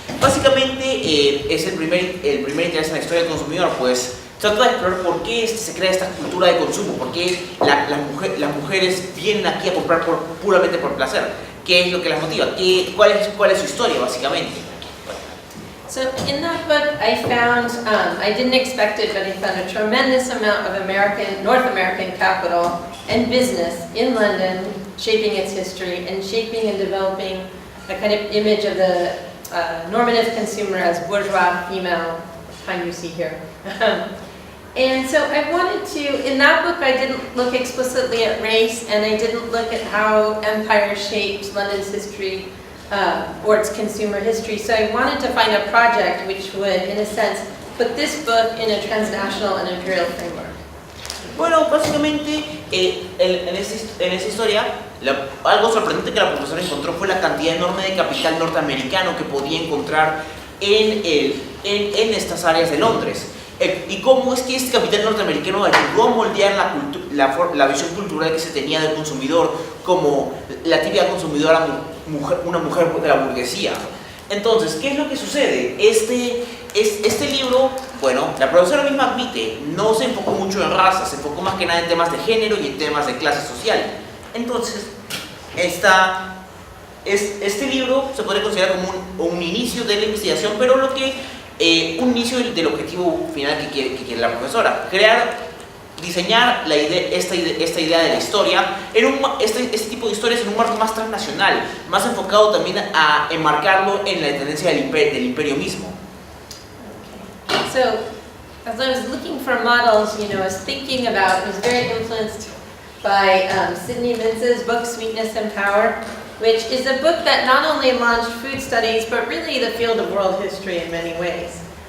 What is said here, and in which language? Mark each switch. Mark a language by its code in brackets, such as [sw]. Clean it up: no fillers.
[es] Básicamente es el primer interés en la historia del consumidor, pues trata de explorar por qué se crea esta cultura de consumo, por qué las mujeres vienen aquí a comprar puramente por placer, qué es lo que las motiva, cuál es su historia básicamente. [en] So in that book, I found, I didn't expect it, but I found a tremendous amount of North American capital and business in London, shaping its history and shaping and developing a kind of image of the normative consumer as bourgeois, female, kind you see here. And so I wanted to, in that book I didn't look explicitly at race, and I didn't look at how empire shaped London's history or its consumer history. So I wanted to find a project which would, in a sense, put this book in a transnational and imperial framework. [es] Bueno, básicamente en esa historia, algo sorprendente que la profesora encontró fue la cantidad enorme de capital norteamericano que podía encontrar en estas áreas de Londres. Y cómo es que este capital norteamericano ayudó a moldear la visión cultural que se tenía del consumidor como la típica consumidora una mujer de la burguesía. Entonces, ¿qué es lo que sucede? Este libro, bueno, la profesora misma admite, no se enfocó mucho en raza, se enfocó más que nada en temas de género y en temas de clase social. Entonces, este libro se podría considerar como un inicio de la investigación, pero un inicio del objetivo final que quiere la profesora: diseñar esta idea de la historia, este tipo de historias en un marco más transnacional, más enfocado también a enmarcarlo en la tendencia del imperio mismo. [en] Okay. So, as I was looking for models, I was thinking about, I was very influenced by Sidney Vince's book, Sweetness and Power, which is a book that not only launched food studies, but really the field of world history in many ways.